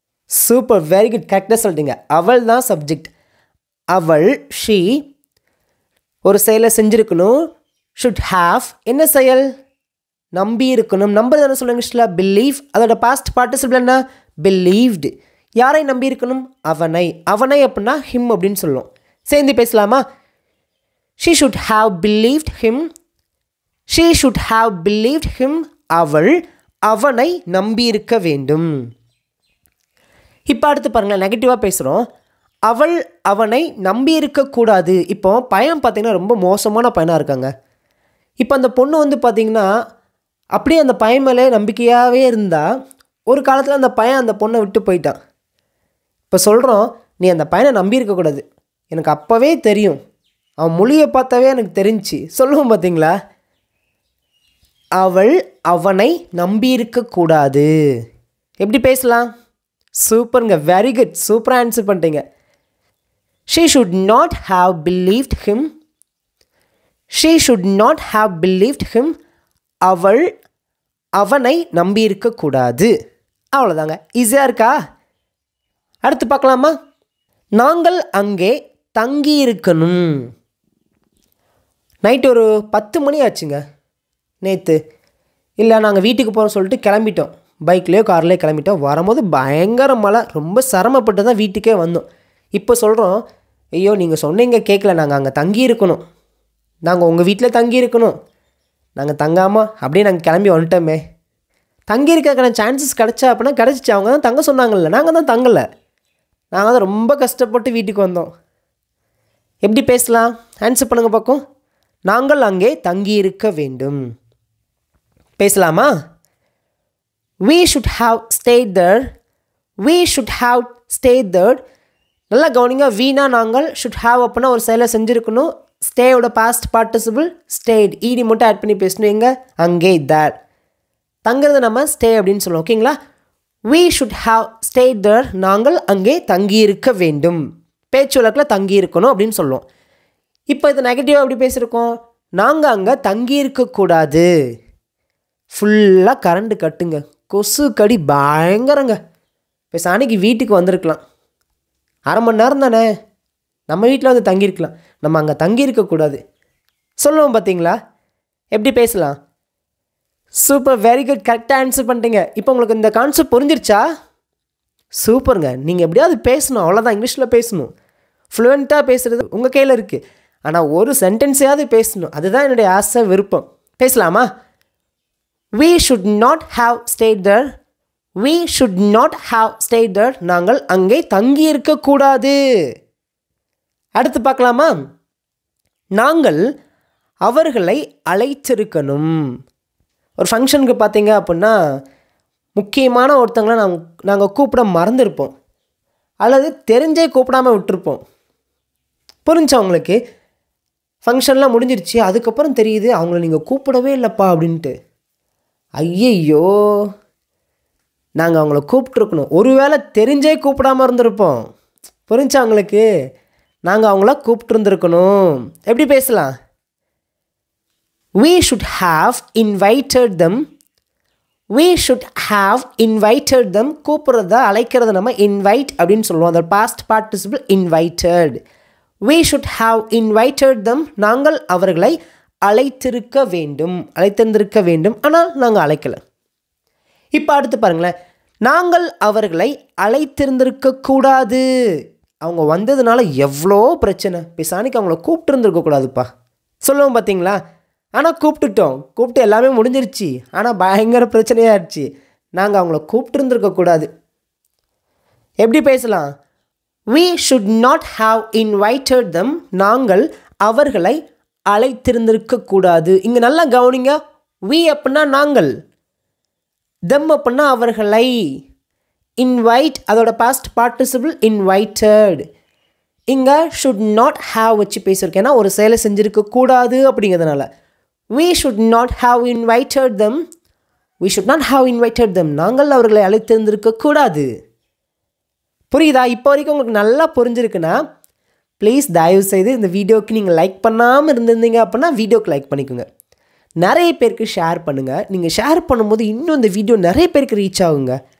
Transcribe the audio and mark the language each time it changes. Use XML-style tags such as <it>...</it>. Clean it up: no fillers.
<ta>Super, very good, கரெக்டாக சொல்லிட்டீங்க. அவள் தான் சப்ஜெக்ட். அவள், ஷீ, ஒரு செயலை செஞ்சுருக்கணும். ஷுட் ஹாவ் என்ன செயல்? நம்பி இருக்கணும். நம்புறது என்ன சொல்லுங்க இங்கிலீஷில்? பிலீவ். அதோட பாஸ்ட் பார்ட்டிசிபிள் என்ன? பிலீவ்டு. யாரை நம்பி இருக்கணும்? அவனை. அவனை அப்படின்னா ஹிம் அப்படின்னு சொல்லுவோம். சேர்ந்து பேசலாமா?</ta> <en>she should have believed him. she should have believed him.</en> <ta>அவள் அவனை நம்பியிருக்க வேண்டும். இப்போ அடுத்து பாருங்களேன், நெகட்டிவாக பேசுகிறோம். அவள் அவனை நம்பி இருக்கக்கூடாது. இப்போ பையன் பார்த்திங்கன்னா ரொம்ப மோசமான பையனாக இருக்காங்க. இப்போ அந்த பொண்ணு வந்து பார்த்திங்கன்னா அப்படியே அந்த பையன் மேலே நம்பிக்கையாகவே இருந்தால் ஒரு காலத்தில் அந்த பையன் அந்த பொண்ணை விட்டு போயிட்டான். இப்போ சொல்கிறோம், நீ அந்த பையனை நம்பி இருக்கக்கூடாது, எனக்கு அப்போவே தெரியும், அவன் மொழியை பார்த்தாவே எனக்கு தெரிஞ்சு சொல்லுவோம் பார்த்தீங்களா? அவள் அவனை நம்பி இருக்கக்கூடாது. எப்படி பேசலாம்? சூப்பருங்க, வெரி குட், சூப்பராக ஆன்சர் பண்ணிட்டீங்க.</ta> <en>she should not have believed him. she should not have believed him.</en> <ta>அவள் அவனை நம்பி இருக்கக்கூடாது. அவ்வளோதாங்க, ஈஸியாக இருக்கா? அடுத்து பார்க்கலாமா? நாங்கள் அங்கே தங்கி இருக்கணும். நைட்டு ஒரு 10 மணி ஆச்சுங்க நேற்று. இல்லை, நாங்கள் வீட்டுக்கு போகிறோம் சொல்லிட்டு கிளம்பிட்டோம். பைக்லேயோ கார்லேயோ கிளம்பிட்டோம். வரும்போது பயங்கர மழை, ரொம்ப சிரமப்பட்டு தான் வீட்டுக்கே வந்தோம். இப்போ சொல்கிறோம், ஐயோ நீங்கள் சொன்னீங்க கேட்கல, நாங்கள் அங்கே தங்கி இருக்கணும், நாங்கள் உங்கள் வீட்டில் தங்கி இருக்கணும், நாங்கள் தங்காமல் அப்படியே நாங்கள் கிளம்பி வந்துட்டோமே. தங்கி இருக்கிற சான்சஸ் கிடச்சா அப்படின்னா கிடச்சிச்சு. அவங்க தான் தங்க சொன்னாங்கல்ல, நாங்கள் தான் தங்கலை, நாங்கள் தான் ரொம்ப கஷ்டப்பட்டு வீட்டுக்கு வந்தோம். எப்படி பேசலாம்? ஆன்சர் பண்ணுங்க பார்க்கும். நாங்கள் அங்கே தங்கி இருக்க வேண்டும். பேசலாமா?</ta> <en>we should have stayed there. we should have stayed there.</en> <ta>நல்லா கவனிங்க. வீணா நாங்கள்,</ta> <en>should have</en> <ta>அப்படின்னா ஒரு செயலை செஞ்சுருக்கணும். ஸ்டேயோட பாஸ்ட் பார்ட்டிசிபிள் ஸ்டேட், ஈடி மட்டும் ஆட் பண்ணி பேசணும். எங்கே? அங்கே, there. தங்குறது நம்ம ஸ்டே அப்படின்னு சொல்லுவோம். ஓகேங்களா?</ta> <en>we should have stayed there.</en> <ta>நாங்கள் அங்கே தங்கியிருக்க வேண்டும். பேச்சு வழக்கில் தங்கி இருக்கணும் அப்படின்னு சொல்லுவோம். இப்போ இது நெகட்டிவாக எப்படி பேசியிருக்கோம்? நாங்கள் அங்கே தங்கியிருக்கக்கூடாது. ஃபுல்லாக கரண்ட்டு கட்டுங்க, கொசு கடி பயங்கரங்க. இப்போ சாணிக்கு வீட்டுக்கு வந்திருக்கலாம், அரை மணி நேரம் தானே, நம்ம வீட்டில் வந்து தங்கியிருக்கலாம், நம்ம அங்கே தங்கியிருக்கக்கூடாது சொல்லுவோம். பார்த்தீங்களா எப்படி பேசலாம்? சூப்பர், வெரி குட், கரெக்டாக ஆன்சர் பண்ணிட்டீங்க. இப்போ உங்களுக்கு இந்த கான்செப்ட் புரிஞ்சிருச்சா? சூப்பருங்க. நீங்கள் எப்படியாவது பேசணும், அவ்வளோதான். இங்கிலீஷில் பேசணும், ஃப்ளூயண்ட்டாக பேசுகிறது உங்கள் கையில் இருக்குது. ஆனால் ஒரு சென்டென்ஸையாவது பேசணும், அதுதான் என்னுடைய ஆசை, விருப்பம். பேசலாமா?</ta> <en>we should not have stayed there. we should not have stayed there.</en> <ta>நாங்கள் அங்கே தங்கி இருக்கக்கூடாது. அடுத்து பார்க்கலாமா? நாங்கள் அவர்களை அழைத்திருக்கணும். ஒரு ஃபங்க்ஷனுக்கு பார்த்தீங்க அப்படின்னா முக்கியமான ஒருத்தங்களை நாங்கள் கூப்பிட மறந்துருப்போம், அல்லது தெரிஞ்சே கூப்பிடாமல் விட்டுருப்போம். புரிஞ்சா உங்களுக்கு? ஃபங்க்ஷன்லாம் முடிஞ்சிருச்சு, அதுக்கப்புறம் தெரியுது அவங்கள நீங்கள் கூப்பிடவே இல்லைப்பா அப்படின்ட்டு. ஐயையோ, நாங்கள் அவங்கள கூப்பிட்ருக்கணும். ஒருவேளை தெரிஞ்சே கூப்பிடாமல் இருந்திருப்போம். புரிஞ்சா அவங்களுக்கு? நாங்கள் அவங்கள கூப்பிட்டுருந்துருக்கணும். எப்படி பேசலாம்?</ta> <en>we should have invited them. we should have invited them.</en> <ta>கூப்பிட்றத அழைக்கிறத நம்ம invite அப்படின்னு சொல்லுவோம். அந்த</ta> <en>past participle invited. we should have invited them.</en> <ta>நாங்கள் அவர்களை அழைத்திருக்க வேண்டும், அழைத்திருந்திருக்க வேண்டும், ஆனால் நாங்கள் அழைக்கலை. இப்போ அடுத்து பாருங்களேன், நாங்கள் அவர்களை அழைத்திருந்திருக்கக்கூடாது. அவங்க வந்ததுனால எவ்வளோ பிரச்சனை, பிசானிக்கு அவங்கள கூப்பிட்டுருந்துருக்கக்கூடாதுப்பா சொல்லுவோம். பார்த்தீங்களா? ஆனால் கூப்பிட்டுட்டோம், கூப்பிட்டு எல்லாமே முடிஞ்சிருச்சு, ஆனால் பயங்கர பிரச்சனையாகிடுச்சு. நாங்கள் அவங்கள கூப்பிட்டுருந்துருக்கக்கூடாது. எப்படி பேசலாம்?</ta> <en>we should not have invited them.</en> <ta>நாங்கள் அவர்களை அழைத்திருந்திருக்கக்கூடாது. இங்கே நல்லா கவனிங்க. we அப்படின்னா நாங்கள், them அப்படின்னா அவர்களை, invite அதோட பாஸ்ட் பார்ட்டிசிபிள் invited. இங்கே</ta> <en>should not have</en> <ta>வச்சு பேசியிருக்கேன், ஏன்னா ஒரு செயலை செஞ்சுருக்கக்கூடாது அப்படிங்கிறதுனால.</ta> <en>we should not have invited them. we should not have invited them.</en> <ta>நாங்கள் அவர்களை அழைத்திருந்திருக்கக்கூடாது. புரியுதா? இப்போ வரைக்கும் உங்களுக்கு நல்லா புரிஞ்சிருக்குன்னா ப்ளீஸ் தயவுசெய்து இந்த வீடியோக்கு நீங்கள் லைக் பண்ணாமல் இருந்திருந்தீங்க அப்படின்னா வீடியோக்கு லைக் பண்ணிக்கோங்க. நிறைய பேருக்கு ஷேர் பண்ணுங்கள். நீங்கள் ஷேர் பண்ணும்போது இன்னும் இந்த வீடியோ நிறைய பேருக்கு ரீச் ஆகுங்க.</ta>